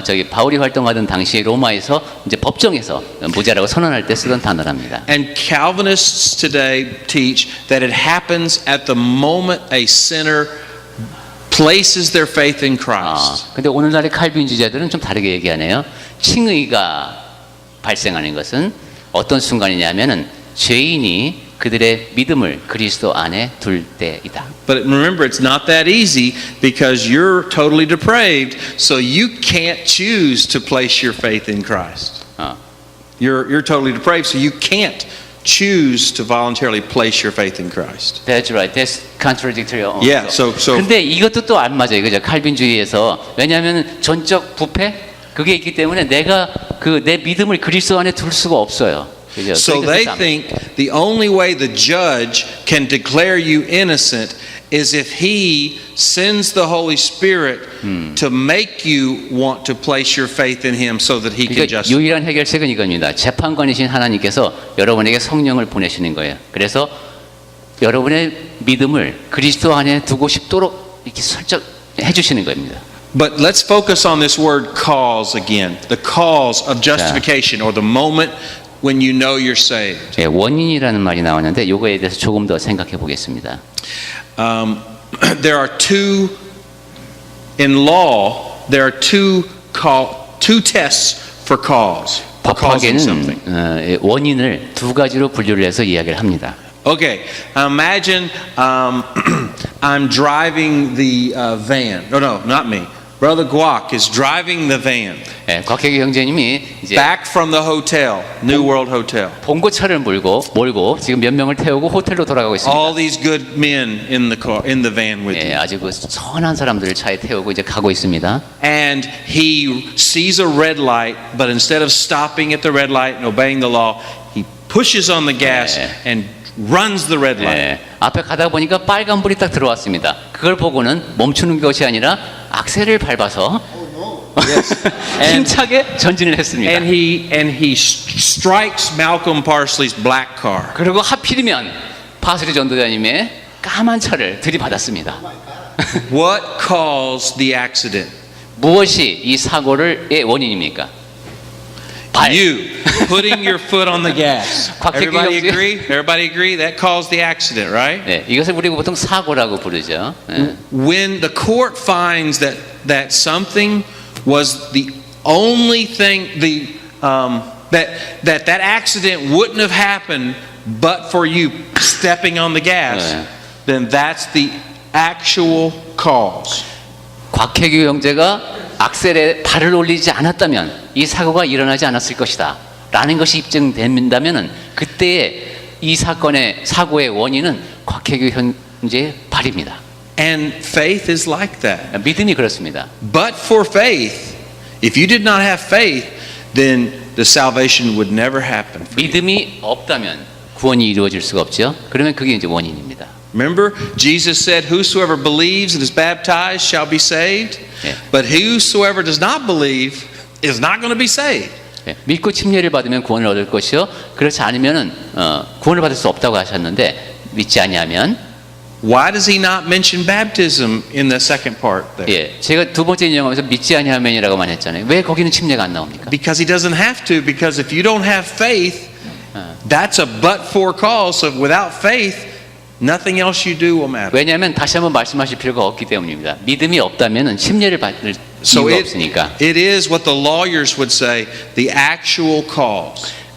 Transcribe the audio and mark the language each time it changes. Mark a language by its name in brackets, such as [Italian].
[Korean] 바울이 활동하던 당시에 로마에서 이제 법정에서 무죄라고 선언할 때 쓰던 단어랍니다. [English] And Calvinists today teach that it happens at the moment a sinner places their faith in Christ. [Korean] 근데 오늘날의 칼빈주의자들은 좀 다르게 얘기하네요. 칭의가 발생하는 것은 어떤 순간이냐면은 죄인이 그들의 믿음을 그리스도 안에 둘 때이다. [English] But remember, it's not that easy because you're totally depraved, so you can't choose to place your faith in Christ. You're totally depraved, so you can't choose to voluntarily place your faith in Christ. That's right. That's contradictory. Yeah. So. [Korean] 근데 이것도 또 안 맞아요, 그죠? 칼빈주의에서 왜냐하면 전적 부패 그게 있기 때문에 내가 내 믿음을 그리스도 안에 둘 수가 없어요. 그죠? [English] So [Korean] 그러니까 [English] they [Korean] 싸움. [English] think the only way the judge can declare you innocent is if he sends the Holy Spirit to make you want to place your faith in him so that he can [Korean] 그러니까 [English] justify. [Korean] 유일한 해결책은 이겁니다. 재판관이신 하나님께서 여러분에게 성령을 보내시는 거예요. 그래서 여러분의 믿음을 그리스도 안에 두고 싶도록 이렇게 설정 해주시는 겁니다. [English] But let's focus on this word cause again. The cause of justification or the moment when you know you're saved. [Korean] 예, 원인이라는 말이 나왔는데 이거에 대해서 조금 더 생각해 보겠습니다. [English] There are two in law. There are two tests for cause. For causing something. [Korean] 법학에는 원인을 두 가지로 분류를 해서 이야기를 합니다. [English] Okay, imagine I'm driving the van. No, not me. Brother Guac is driving the van [Korean] 예, 곽혜기 형제님이 이제 [English] back from the hotel, New World Hotel. [Korean] 봉고차를 몰고 지금 몇 명을 태우고 호텔로 돌아가고 있습니다. [English] All these good men in the car, in the van with [Korean] 예, [English] him. [Korean] 아주 그 선한 사람들을 차에 태우고 이제 가고 있습니다. [English] And he sees a red light, but instead of stopping at the red light and obeying the law, he pushes on the gas and runs the red light. [Korean] 예, 앞에 가다 보니까 빨간불이 딱 들어왔습니다. 그걸 보고는 멈추는 것이 아니라 악셀을 밟아서 힘차게 전진을 했습니다. [English] And he strikes Malcolm Parsley's black car. [Korean] 그리고 하필이면 파스리 전도자님의 까만 차를 들이받았습니다. [English] What caused the accident? [Korean] 무엇이 이 사고의 원인입니까? 발. [English] You putting your foot on the gas. [Korean] 곽혜기 [English] Everybody [Korean] 형제. [English] agree? Everybody agree? That caused the accident, right? [Korean] 네, 이것을 우리가 보통 사고라고 부르죠. 네. [English] When the court finds that something was the only thing that accident wouldn't have happened but for you stepping on the gas, [Korean] 네. [English] then that's the actual cause. [Korean] 곽혜규 형제가 악셀에 발을 올리지 않았다면 이 사고가 일어나지 않았을 것이다 라는 것이 입증된다면 그때의 이 사고의 원인은 곽혜규 형제의 발입니다. [English] And faith is like that. [Korean] 믿음이 그렇습니다. [English] But for faith, if you did not have faith, then the salvation would never happen. [Korean] 믿음이 없다면 구원이 이루어질 수가 없죠. 그러면 그게 이제 원인입니다. [English] Remember, Jesus said, "Whosoever believes and is baptized shall be saved, Yeah. but whosoever does not believe is not going to be saved." [Korean] 예, 믿고 침례를 받으면 구원을 얻을 것이요 그렇지 않으면은 구원을 받을 수 없다고 하셨는데 믿지 아니하면 [English] Why does he not mention baptism in the second part there? [Korean] 예, 제가 두 번째 인용하면서 믿지 아니하면이라고만 했잖아요. 왜 거기는 침례가 안 나옵니까? [English] Because he doesn't have to, because if you don't have faith, that's a but for cause. So without faith, nothing else you do will matter. [Korean] 왜냐하면 다시 한번 말씀하실 필요가 없기 때문입니다. 믿음이 없다면 침례를 받을 [English] So [Korean] 이유가 없으니까. [English] it is what the lawyers would say, the actual cause.